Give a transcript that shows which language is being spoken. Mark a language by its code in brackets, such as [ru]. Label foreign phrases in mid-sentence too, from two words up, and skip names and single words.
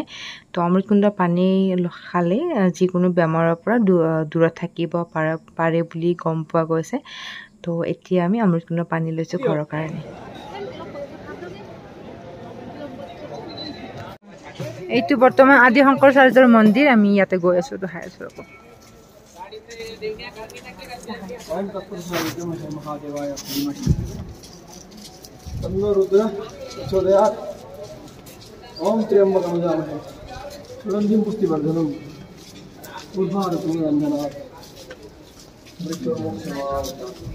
[as] তো অমৃত কুণ্ডৰ পানী খালে যিকোনো বেমাৰৰ পৰা দূৰত থাকিব পাৰে বুলি গম পোৱা গৈছে। তো এতিয়া আমি অমৃত কুণ্ডৰ পানী লৈছো ঘৰৰ কাৰণে। এইটো বৰ্তমান আদি শংকৰাচাৰ্যৰ মন্দিৰ। আমি ইয়াতে গৈ আছো দেখাই আছো। [sa] ओम त्र्यंबकं यजामहे सुगंधिं पुष्टिवर्धनम् उर्वारुकं रञ्जनात् मृत्युर्मोक्षमावृतात्